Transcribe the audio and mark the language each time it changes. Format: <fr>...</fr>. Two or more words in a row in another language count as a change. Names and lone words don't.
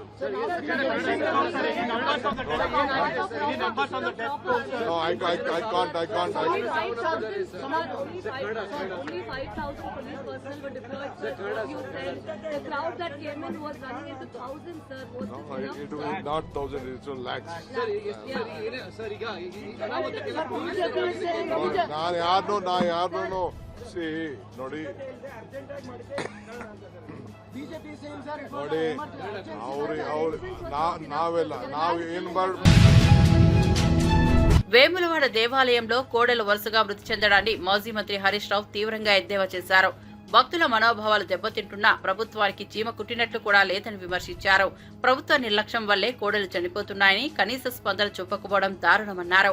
<en>Any numbers on the death toll? No, I can't. Only 5,000 police personnel were deployed, sir. You said the crowd that came in was running into thousands, sir. Was No, this enough? it was not thousands, it was lakhs.</en> <kn>ನಾ ಯಾರನ್ನೂ see ನೋಡಿ ನಾವು ಏನು</kn> <te>వేములవాడ దేవాలయంలో కోడెలు వరుసగా మృతి చెందడాన్ని మాజీ మంత్రి హరీష్ రావు తీవ్రంగా ఎద్దేవా చేశారు. భక్తుల మనోభావాలు దెబ్బతింటున్నా ప్రభుత్వానికి చీమ కుట్టినట్లు కూడా లేదని విమర్శించారు. ప్రభుత్వ నిర్లక్ష్యం వల్లే కోడెలు చనిపోతున్నాయని, కనీస స్పందన చూపకపోవడం దారుణమన్నారు.</te>